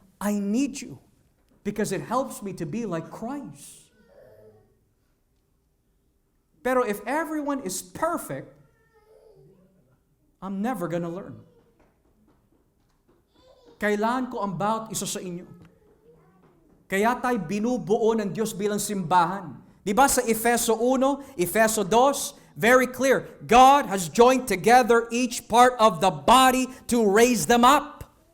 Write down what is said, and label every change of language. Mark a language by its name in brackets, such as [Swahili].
[English] I need you because it helps me to be like Christ. Pero if everyone is perfect, I'm never gonna learn. [Filipino] Kailangan ko ang bawat isa sa inyo. Kaya tayo binubuo ng Diyos bilang simbahan. Di ba sa Efeso 1, Efeso 2, [English] very clear. God has joined together each part of the body to raise them up.